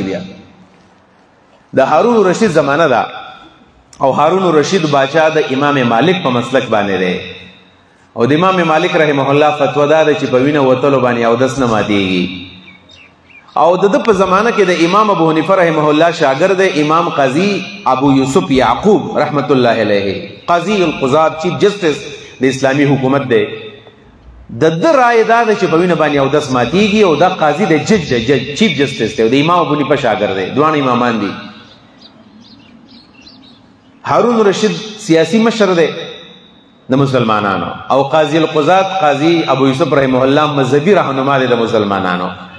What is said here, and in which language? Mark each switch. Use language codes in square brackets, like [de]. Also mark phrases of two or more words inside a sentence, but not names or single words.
[ps] بیا د هارون رشید زمانه ده او هارون رشید باچا د امام مالک په مسلک باندې دی او د امام مالک [ar] رحمه الله [ps] فتوا دا ده چې په وینه وتلو باندې اودس نه ماتېږي. او د په زمانه کې د امام ابو حنیفه [ar] رحمه الله [ps] شاګرد امام قاضی ابو یوسف یعقوب [ar] رحمت الله علیه، [ps] قاضی القضات، [en] chief justice [ps] د اسلامی حکومت دی. د رائے دا ده چې په وینه باندې اودس ماتېږي او دا قاضی د جج [en] chief justice [ps] دی او د امام ابو حنیفه شاګرد دی، دوه امامان دي. هارون رشید سیاسی مشر دی د مسلمانانو او قاضی القضات قاضی ابو یوسف [ar] رحمه الله [ps] مذهبي رهنما دی د مسلمانانو.